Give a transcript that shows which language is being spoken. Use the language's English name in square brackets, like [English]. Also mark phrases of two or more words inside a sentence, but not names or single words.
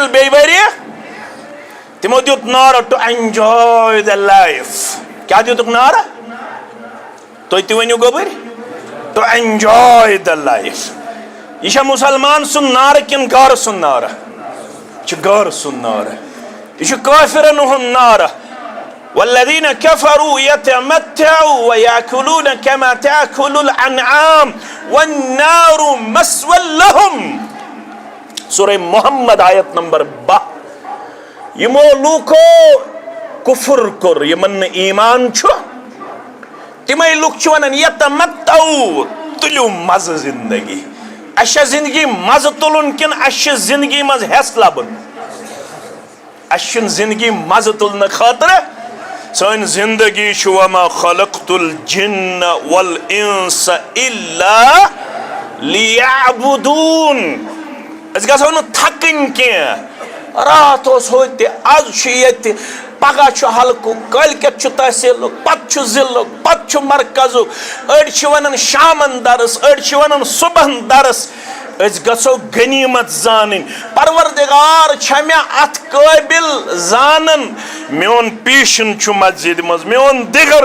[Kashmiri] بیٚیہِ ؤری تِمو دیُت نعرٕ [English] to enjoy the life [Kashmiri] کیٛاہ دیُتُکھ نعرٕ تُہۍ تہِ ؤنِو گوٚبٕرۍ [English] to enjoy the life [Kashmiri] یہ چھا مسلمان سُنٛد نعرٕ کِنہٕ گھرٕ سُنٛد نعرٕ یہِ چھُ گھرٕ سُنٛد نعرٕ یہِ چھُ کٲفرن ہُنٛد نعرٕ [Arabic] والذین کفروا یتمتعوا ویأکلون کما تأکل الانعام والنار مثوی لهم [Kashmiri] سورہ محمد آیت نمبر 12 یمو لوکو کفر کور یمن نہٕ ایمان چھُ تِمے لُکھ چھِ ونان یتمتعوا تُلِو مزٕ زندگی اَسہِ چھا زندگی مزٕ تُلُن کِنہٕ اَسہِ چھِ زندگی منٛز ہٮ۪س لبُن اَسہِ چھُنہٕ زندگی مزٕ تُلنہٕ خٲطرٕ سٲنۍ زندگی چھُ [Arabic] وما خلقت الجن والانس الا [Kashmiri] لیعبدون أسۍ گژھو نہٕ تھکٕنۍ کینٛہہ راتھ اوس ہوٚتہِ آز چھُ ییٚتہِ پگہہ چھُ حلقُک کٲلکٮ۪تھ چھُ تحصیٖلُک پتہٕ چھُ ضلعُک پتہٕ چھُ مرکزُک أڑۍ چھِ ونان شامن درس أڑۍ چھِ ونان صبحن درس أسۍ گژھو غنیٖمت زانٕنۍ پروردگار چھا مےٚ اتھ قٲبل زانان میون پیٖشن چھُ مسجدِ منٛز میون دِگر